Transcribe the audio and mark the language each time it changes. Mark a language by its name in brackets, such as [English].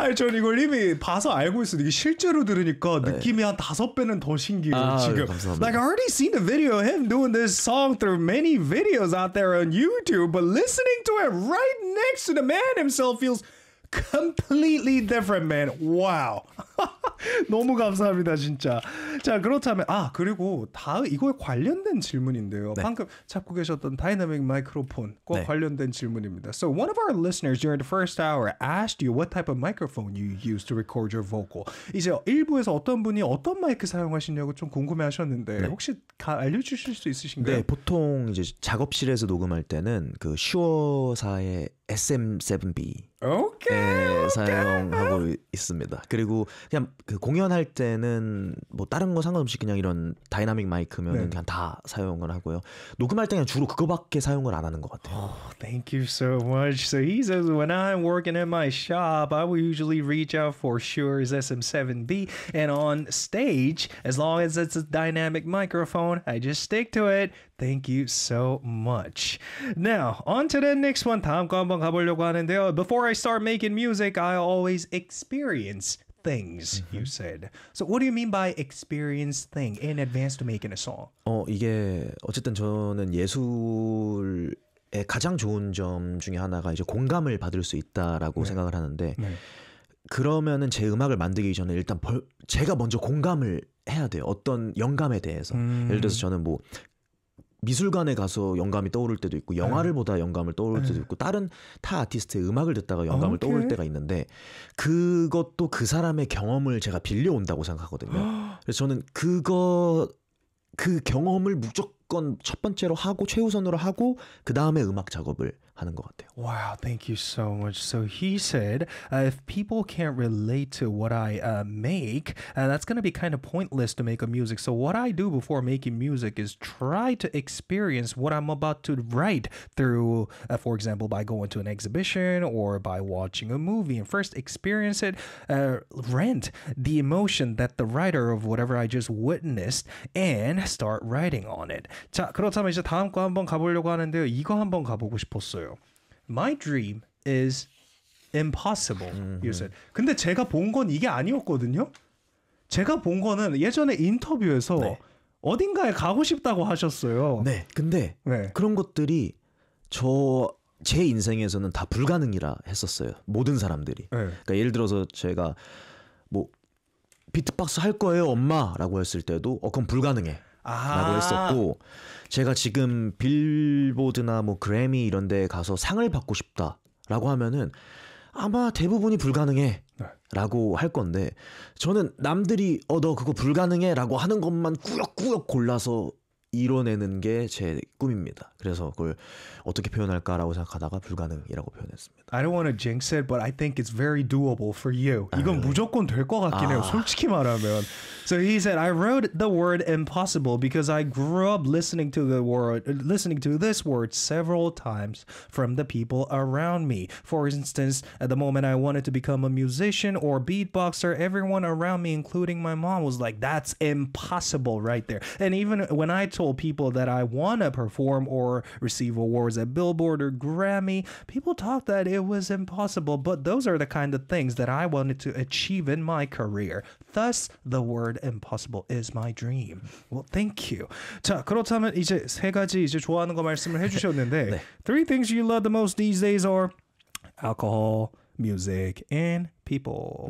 [Korean] 아니, 전 이걸 이미 봐서 알고 있어. 이게 실제로 들으니까 느낌이 한 다섯 배는 더 신기해요. 아, 지금. 감사합니다. [English] Like I already seen the video of him doing this song through many videos out there on YouTube, but listening to it right next to the man himself feels completely different, man. [Korean] Wow. 너무 감사합니다, 진짜. 자, 그렇다면 아, 그리고 다음 이거에 관련된 질문인데요. 네. 방금 잡고 계셨던 다이나믹 마이크로폰과 네. 관련된 질문입니다. [English] So, one of our listeners during the first hour asked you what type of microphone you use to record your vocal. [Korean] 이제 1부에서 어떤 분이 어떤 마이크 사용하시냐고 좀 궁금해 하셨는데 네. 혹시 알려 주실 수 있으신가요? 네, 보통 이제 작업실에서 녹음할 때는 그 슈어사의 SM7B 오케이, 사용하고 있습니다. 그리고 그냥 그 공연할 때는 뭐 다른 거 상관없이 그냥 이런 다이나믹 마이크면 네. 그냥 다 사용을 하고요. 녹음할 때는 주로 그거밖에 사용을 안 하는 것 같아요. [English] Oh, thank you so much. So he says when I'm working at my shop, I will usually reach out for Shure's SM7B, and on stage, as long as it's a dynamic microphone, I just stick to it. Thank you so much. Now, on to the next one. [Korean] 다음 거 한번 가보려고 하는데요. [English] Before I start making music, I always experience things, mm-hmm. you said. So what do you mean by experience thing in advance to making a song? [Korean] 이게 어쨌든 저는 예술의 가장 좋은 점 중에 하나가 이제 공감을 받을 수 있다라고 네. 생각을 하는데 네. 그러면은 제 음악을 만들기 전에 일단 제가 먼저 공감을 해야 돼요. 어떤 영감에 대해서. 예를 들어서 저는 뭐 미술관에 가서 영감이 떠오를 때도 있고 영화를 네. 보다 영감을 떠오를 때도 있고 다른 타 아티스트의 음악을 듣다가 영감을 오케이. 떠올 때가 있는데 그것도 그 사람의 경험을 제가 빌려온다고 생각하거든요. 그래서 저는 그 경험을 무조건 첫 번째로 하고 최우선으로 하고 그 다음에 음악 작업을 하는 것 같아요. [English] Wow, thank you so much. So he said, if people can't relate to what I make, that's going to be kind of pointless to make a music. So what I do before making music is try to experience what I'm about to write through, for example, by going to an exhibition or by watching a movie and first experience it, rent the emotion that the writer of whatever I just witnessed and start writing on it. [Korean] 자, 그렇다면 이제 다음 거 한번 가보려고 하는데요. 이거 한번 가보고 싶었어요. [English] My dream is impossible, you said. [Korean] 근데 제가 본 건 이게 아니었거든요. 제가 본 거는 예전에 인터뷰에서 네. 어딘가에 가고 싶다고 하셨어요. 네. 근데 네. 그런 것들이 제 인생에서는 다 불가능이라 했었어요. 모든 사람들이. 네. 그러니까 예를 들어서 제가 뭐 비트박스 할 거예요, 엄마라고 했을 때도 그건 불가능해. 라고 했었고 제가 지금 빌보드나 뭐 그래미 이런 데 가서 상을 받고 싶다라고 하면은 아마 대부분이 불가능해 라고 할 건데 저는 남들이 너 그거 불가능해 라고 하는 것만 꾸역꾸역 골라서 이뤄내는 게 제 꿈입니다. 그래서 그걸 어떻게 표현할까라고 생각하다가 불가능이라고 표현했습니다. [English] I don't want to jinx it, but I think it's very doable for you. [Korean] 이건 무조건 될 것 같긴 해요. 솔직히 말하면. [English] So he said, I wrote the word impossible because I grew up listening to this word several times from the people around me. For instance, at the moment I wanted to become a musician or beatboxer, everyone around me, including my mom, was like, that's impossible right there. And even when I told people that I want to perform or receive awards at Billboard or Grammy, people thought that it was impossible, but those are the kind of things that I wanted to achieve in my career. Thus, the word impossible is my dream. Well, thank you. [Korean] 자, 그렇다면 이제 세 가지 이제 좋아하는 거 말씀을 해주셨는데 네. [English] Three things you love the most these days are alcohol, music, and people.